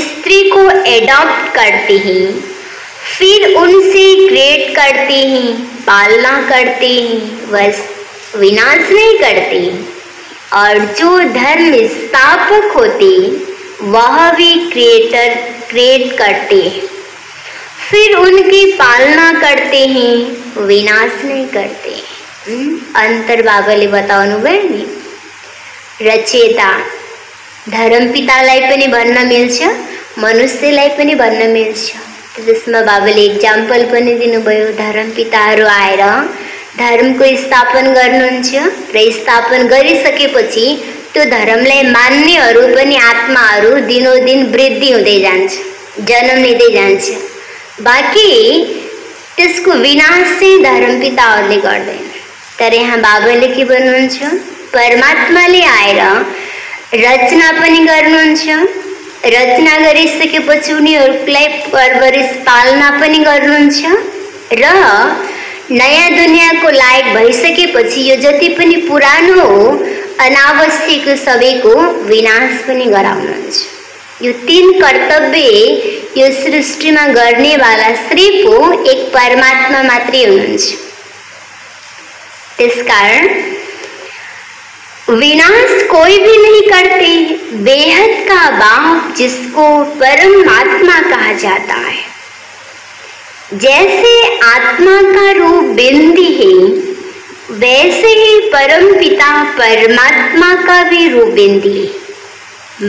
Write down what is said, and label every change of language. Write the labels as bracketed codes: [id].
[hi] स्त्री को एडॉप्ट करते हैं, फिर उनसे क्रिएट करते हैं, पालना करते हैं, बस विनाश नहीं करते। और जो धर्म स्थापक होते वह भी क्रिएट करते, फिर उनकी पालना करते हैं, विनाश नहीं करते। [ne] अंतर बाबाले बताउनु भयो नि। रचेता धर्मपितालाई पनि भन्न मिल्छ, मनुष्यलाई पनि भन्न मिल्छ। त्यसमा बाबाले एक्जाम्पल पनि दिनुभयो। धर्मपिताहरू आएर धर्मको स्थापन गर्नुहुन्छ र स्थापन गरिसकेपछि त्यो धर्मलाई मान्नेहरू पनि आत्माहरू दिनोदिन वृद्धि हुँदै जान्छ, जन्म लिँदै जान्छ। बाँकी त्यसको विनाश चाहिँ धर्मपिताहरूले गर्दैन। तर यहाँ बाबाले के भन्नुहुन्छ, परमात्माले आएर रचना पनि गर्नुहुन्छ। रचना गरिसकेपछि उनीहरूलाई परवरिश पालना पनि गर्नुहुन्छ र नयाँ दुनियाँको लायक भइसकेपछि यो जति पनि पुरानो हो अनावश्यक सबैको विनाश पनि गराउनुहुन्छ। यो तीन कर्तव्य यो सृष्टिमा गर्नेवाला सिर्फ एक परमात्मा मात्रै हुनुहुन्छ। त्यसकारण [hi] विनाश कोई भी नहीं करते। बेहद का बाप जिसको परमात्मा कहा जाता है। जैसे आत्मा का रूप बिंदी है, वैसे ही परम पिता परमात्मा का भी रूप बिंदी है।